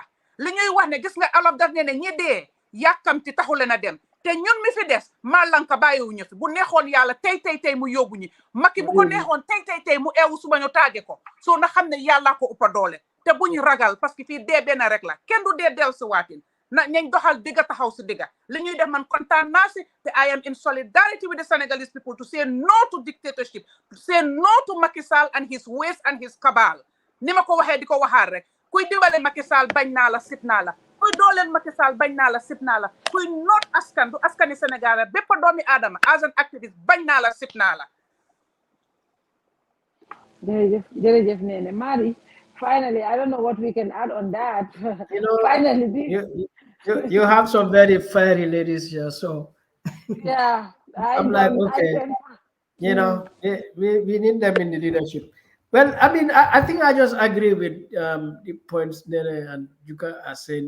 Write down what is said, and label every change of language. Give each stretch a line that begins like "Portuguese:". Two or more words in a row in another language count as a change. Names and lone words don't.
Wolof: Li ñuy wax ne gis nga alof daf ne ñi dee yàkkamti taxu leen a dem, te ñun mi fi des malanka bàyyiwuñu fi. Bu neexoon yàlla tey mu yóbbu ñi. Macky bu ko neexoon tey mu eewu suba ñu taage ko. So na xam ne yàlla ko uppa doole te buñ ragal,
French: parce que
Wolof: fii dee benn rek la, kenn du dee del si waatin na ñañ doxal digga taxaw si digga. Li ñuy def man kontaan naa si te
English: I am in solidarity with the Senegalese people to say no to dictatorship, to say no to Macky Sall and his ways and his cabal.
Wolof: Ni ma ko waxee di ko waxaat rek, kuy dimbale Macky Sall bañ naa la sip naa la, kuy dooleel Macky Sall bañ naa la sip naa la, kuy noot askan du askani Sénégal bépp doomi aadama
English: as an activist
Wolof: bañ naa la sip naa la. Jërëjëf Nene Mari.
English: Finally, I don't know what we can add on that. Finally, you have some very fiery ladies here, so yeah, I'm like, okay, we need them in the leadership. Well, I mean, I think I just agree with the points Nene and Yuka are saying.